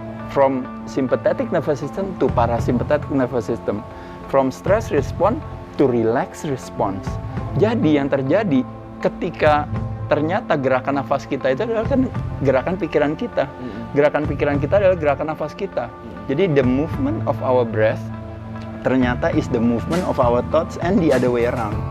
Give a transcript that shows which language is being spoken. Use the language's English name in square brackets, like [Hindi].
[English] From sympathetic nervous system to parasympathetic nervous system. From stress response to relax response. [Indonesian] Jadi yang terjadi ketika ternyata gerakan nafas kita itu adalah kan gerakan pikiran kita. Gerakan pikiran kita adalah gerakan nafas kita. [English] Jadi the movement of our breath ternyata is the movement of our thoughts and the other way around.